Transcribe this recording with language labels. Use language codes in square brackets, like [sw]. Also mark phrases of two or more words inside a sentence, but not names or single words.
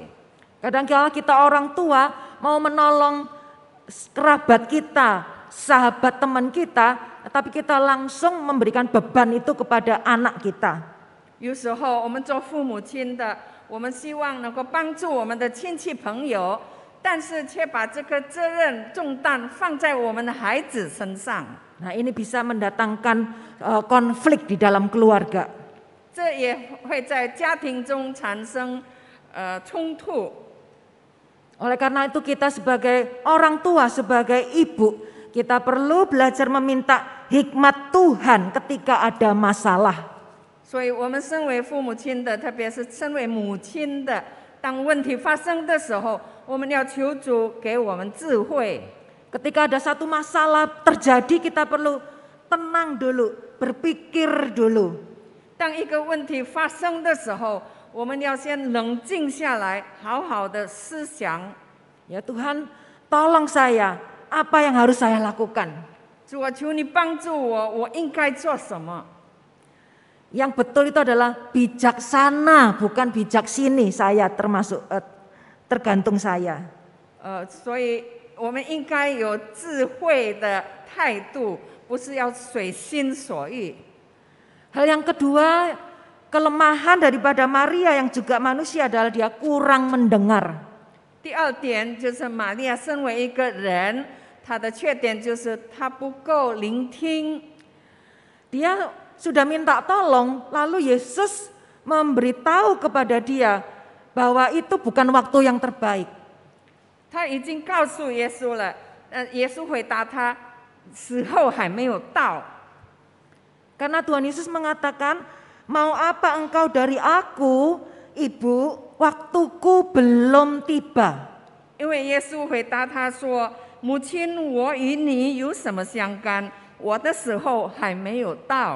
[id] Kadang-kala kita orang tua mau menolong kerabat kita, sahabat teman kita, tetapi kita langsung memberikan beban itu kepada anak kita. [zh] 有时候我们做父母亲的，我们希望能够帮助我们的亲戚朋友，但是却把这个责任重担放在我们的孩子身上。 [id] Nah, ini bisa mendatangkan konflik di dalam keluarga. [zh] 这也会在家庭中产生冲突。 [id] Oleh karena itu kita sebagai orang tua, sebagai ibu, kita perlu belajar meminta hikmat Tuhan ketika ada masalah. [zh] 所以我们身为父母亲的，特别是身为母亲的，当问题发生的时候，我们要求主给我们智慧。 [id] Ketika ada satu masalah terjadi, kita perlu tenang dulu, berpikir dulu. [zh] 当一个问题发生的时候，我们要先冷静下来，好好的思想。 [id] Ya Tuhan, tolong saya, apa yang harus saya lakukan? [zh] 主啊，求你帮助我，我应该做什么？ [id] Yang betul itu adalah bijaksana, bukan bijaksini. Saya termasuk tergantung saya. [zh] 所以我们应该有智慧的态度，不是要随心所欲。 [id] Hal yang kedua, kelemahan daripada Maria yang juga manusia adalah dia kurang mendengar. [zh] 第二点就是玛利亚身为一个人，她的缺点就是她不够聆听。 [id] Dia sudah minta tolong, lalu Yesus memberitahu kepada dia bahwa itu bukan waktu yang terbaik. [zh] 他已经告诉耶稣了，耶稣回答他，时候还没有到。 [id] Karena Tuhan Yesus mengatakan, mau apa engkau dari aku, ibu, waktuku belum tiba. [zh] 因为耶稣回答他说：“母亲，我与你有什么相干？我的时候还没有到。”